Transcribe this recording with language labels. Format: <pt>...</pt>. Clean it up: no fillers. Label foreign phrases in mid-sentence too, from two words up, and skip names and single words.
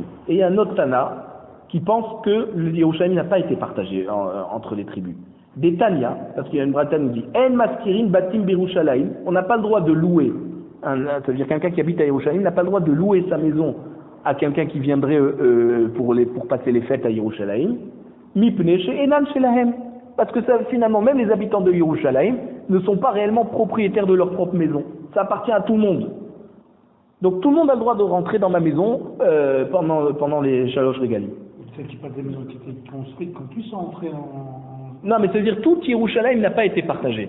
<fr>Et il y a un autre Tana qui pense que le Yerushalayim n'a pas été partagé entre les tribus. Des Tanya, parce qu'il y a une Braïta nous dit</fr> <he>אין משכירין בתים בירושלים,</he> <fr>on n'a pas le droit de louer. Ça veut dire quelqu'un qui habite à Yerushalayim n'a pas le droit de louer sa maison à quelqu'un qui viendrait pour passer les fêtes à Yerushalayim.</fr> <he>מפני שאינן שלהם.</he> <fr>Parce que ça, finalement, même les habitants de Yerushalayim ne sont pas réellement propriétaires de leur propre maison. Ça appartient à tout le monde. Donc tout le monde a le droit de rentrer dans ma maison pendant les</fr> <he>שלוש רגלים.</he> <fr>Celles qui pas des maisons qui étaient construites, qu'on puisse entrer en... Non, mais c'est-à-dire tout Yerushalayim n'a pas été partagé.</fr>